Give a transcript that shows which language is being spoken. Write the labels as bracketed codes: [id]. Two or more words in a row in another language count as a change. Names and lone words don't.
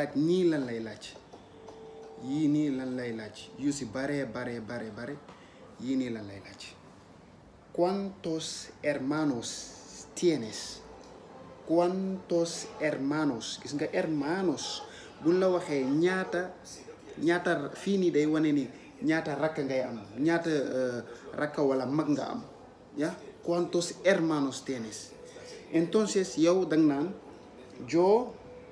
[wo] laaj nii lan lay laaj yii nii lan lay laaj yu ci bare yii nii lan lay laaj [es] ¿cuántos hermanos tienes? [wo] Gis nga hermanos buñ la waxee ñaata fii nii day wane ni ñaata rakk ngay am ñaata rakk walla mag nga am [es] ¿cuántos hermanos tienes? [wo] Entonces yow danga naan yo